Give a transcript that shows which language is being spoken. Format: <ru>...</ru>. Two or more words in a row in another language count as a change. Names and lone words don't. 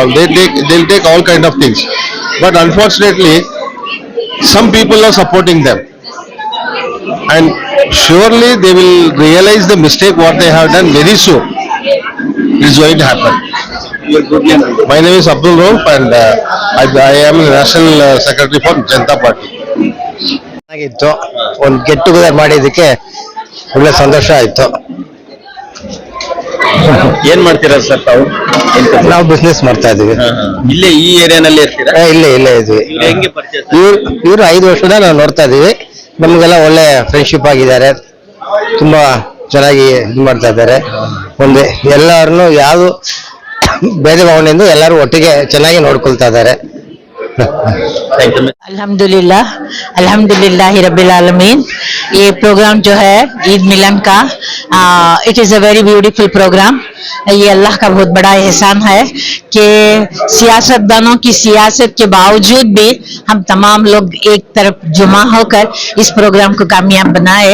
<en>They'll take all kind of things. But unfortunately, some people are supporting them. And surely they will realize the mistake what they have done very soon. It is going to happen. Your good name. My name is Abdul Rauf, and I am the National Secretary for Janata Party.</en> <kn>ಆಗಿತ್ತು ಒಂದು</kn> <en>get together</en> <kn>ಮಾಡಿದ್ದಕ್ಕೆ ಒಳ್ಳೆ ಸಂತೋಷ ಆಯ್ತು. ಏನ್ ಮಾಡ್ತೀರಾ ಸರ್ ತಾವು? ನಾವು ಬಿಸ್ನೆಸ್ ಮಾಡ್ತಾ ಇದೀವಿ. ಇಲ್ಲೇ ಈ ಏರಿಯಾನಲ್ಲಿ ಇರ್ತೀರಾ? ಇಲ್ಲೇ ಇದ್ವಿ. ಹೆಂಗೆ ಪರಿಚಯ? ಇವ್ರು 5 ವರ್ಷದ ನಾವು ನೋಡ್ತಾ ಇದೀವಿ. ನಮ್ಗೆಲ್ಲ ಒಳ್ಳೆ ಫ್ರೆಂಡ್ಶಿಪ್ ಆಗಿದ್ದಾರೆ, ತುಂಬಾ ಚೆನ್ನಾಗಿ ಇದು ಮಾಡ್ತಾ ಇದ್ದಾರೆ. ಒಂದು ಎಲ್ಲರನ್ನು ಯಾವುದು ಭೇದ ಭಾವನೆಯಿಂದ ಎಲ್ಲರೂ ಒಟ್ಟಿಗೆ ಚೆನ್ನಾಗಿ ನೋಡ್ಕೊಳ್ತಾ ಇದ್ದಾರೆ.</kn> <ar>الحمد لله الحمد لله رب العالمين.</ar> <hi>ये प्रोग्राम जो है ईद मिलन का,</hi> <en>it is a very beautiful program.</en> <hi>ये अल्लाह का बहुत बड़ा एहसान है कि सियासतदानों की सियासत के बावजूद भी हम तमाम लोग एक तरफ जुमा होकर इस प्रोग्राम को कामयाब बनाए।</hi>